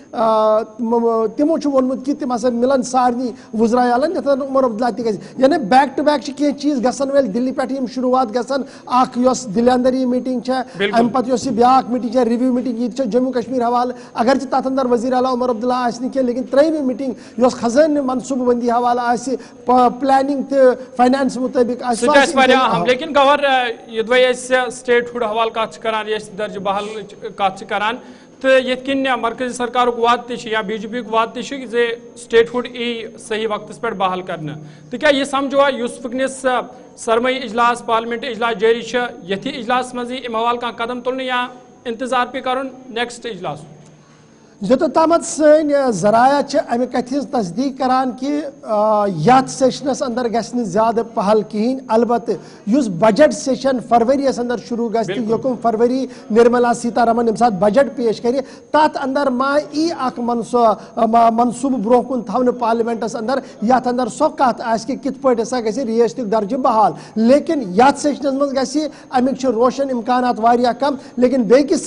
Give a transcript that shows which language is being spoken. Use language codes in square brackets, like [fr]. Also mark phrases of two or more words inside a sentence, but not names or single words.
[ks] تمو چھُ ووٚنمُت کہ تم ہسا ملن سارنٕے وزراء اعلیٰ یتھ اندر عمر عبداللہ تہِ گژھِ یعنی [en] back to back [ks] چھِ کینٛہہ چیٖز گژھن وٲلۍ دِلہِ پٮ۪ٹھ یِم شروعات گژھن اکھ یۄس دِلہِ اندر یہ میٖٹنگ چھےٚ امہِ پتہٕ یۄس یہِ بیاکھ میٖٹنگ چھےٚ [en] review meeting [ks] یہِ تہِ چھےٚ جموں کشمیٖر حوالہٕ اگرچہِ تتھ اندر وزیر اعلیٰ عمر عبداللہ آسہِ نہٕ کینٛہہ لیکن ترٛیٚیِمہِ میٖٹنگ یۄس خزانہٕ منصوٗبہٕ بندی حوالہٕ آسہِ پلاننگ تہٕ فاینانس مطٲبق آسہِ لیکن گور یدوے سٹیٹ ہُڈ حوالہٕ کتھ چھِ کران ریاستی درجہ بحال کتھ چھِ کران تو یت کن مرکزی سرکار وعد تہ یا بی جے پی وعد تہ زِ سٹیٹ ہُڈ ای صحیح وقتس پہ بحال کرنا تو کیا یہ سمجھوا اس وکنس سرمائی اجلاس پارلیمنٹ اجلاس جاری یتھی اجلاس مزی ام حوالہ کانٛہہ قدم تلنے یا انتظار پہ کرن نیکسٹ اجلاس یوتامت سن ذرائع امہ کتھ ہز تصدیق کران کہ یتھ سیشنس اندر گژھِ نہٕ زیادٕ پہل کہین البتہ اس [en] budget session [ks] فروریس اندر شروع گژھِ یکم فروری نرملا سیتارمن یم سات بجٹ پیش کرِ تتھ اندر ما ای اکھ منصوبہ برونٛہہ کُن تھاونہٕ پارلیمنٹس اندر یتھ اندر سۄ کتھ آسہِ کہ کِتھ پٲٹھۍ ہسا گژھِ ریاستُک درجہ بحال لیکن یتھ سیشنس منٛز گژھِ امیُک چھِ روشن امکانات واریاہ کم لیکن بیٚکِس